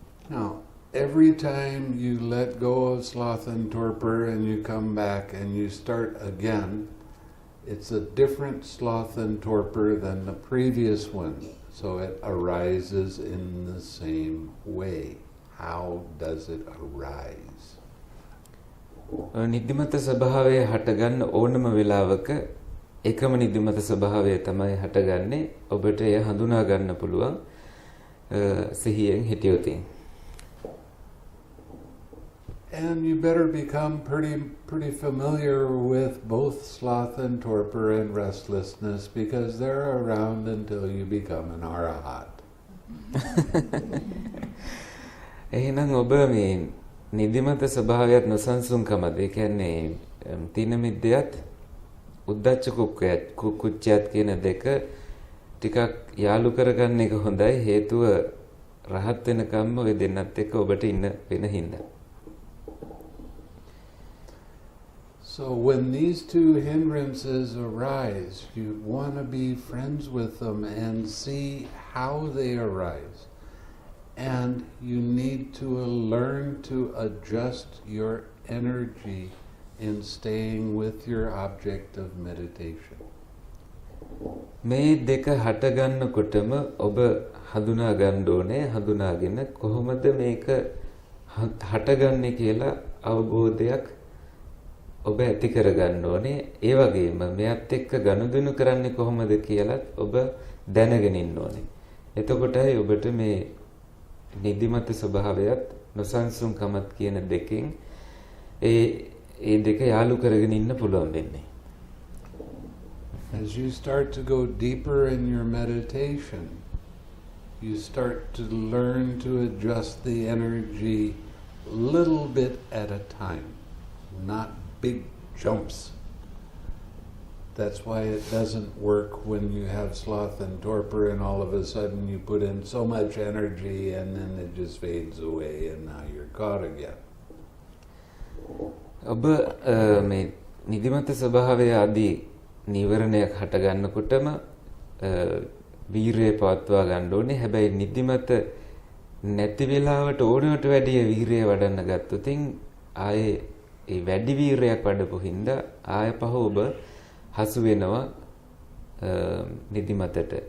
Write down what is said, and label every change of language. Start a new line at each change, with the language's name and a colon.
English: Now, every time you let go of sloth and torpor and you come back and you start again, it's a different sloth and torpor than the previous one. So it arises in the same way. How does it arise?
Sinhala: නිදිමත ස්වභාවය හටගන්න ඕනම වෙලාවක එකම නිදිමත ස්වභාවය තමයි හටගන්නේ. ඔබට එය හඳුනා ගන්න පුළුවන් සිහියෙන් හිටියොත්.
English: And you better become pretty familiar with both sloth and torpor and restlessness because they're around until you become an arahat.
Sinhala: එහෙනම් ඔබ මේ නිදිමත ස්වභාවයත් නොසන්සුන්කමද ඒ කියන්නේ තීන මිද්දයත් උද්දච්ච කුච්චයත් කියන දෙක ටිකක් යාලු කරගන්න එක හොඳයි. හේතුව රහත් වෙනකම්ම ඔය දෙන්නත් එක්ක ඔබට ඉන්න වෙන හින්දා.
English: So when these two hindrances arise, you want to be friends with them and see how they arise. And you need to learn to adjust your energy in staying with your object of meditation.
Sinhala: මේ දෙක හට ගන්නකොටම ඔබ හඳුනා ගන්න ඕනේ. හඳුනාගෙන කොහොමද මේක හටගන්නේ කියලා අවබෝධයක් ඔබ ඇති කරගන්න ඕනේ. ඒ වගේම මෙයත් එක්ක ගනුදෙනු කරන්නේ කොහොමද කියලාත් ඔබ දැනගෙන ඉන්න ඕනේ. එතකොටයි ඔබට මේ නිදිමත ස්වභාවයත් නොසන්සුන්කමත් කියන දෙකෙන් ඒ දෙක යාලු කරගෙන ඉන්න පුළුවන් වෙන්නේ.
English: As you start to go deeper in your meditation, you start to learn to adjust the energy little bit at a time, not big jumps. That's why it doesn't work when you have sloth and torpor and all of a sudden you put in so much energy and then it just fades away and now you're caught again.
Sinhala: ඔබ මේ නිදිමත ස්වභාවය ආදී නීවරණයක් හට ගන්නකොටම වීරය පවත්වා ගන්න ඕනේ. හැබැයි නිදිමත නැති වෙලාවට ඕනවට වැඩිය වීරය වඩන්න ගත්තොත් ආයේ ඒ වැඩි වීරයක් වඩපු හින්දා ආය පහ ඔබ හසු වෙනවා නිදිමතට.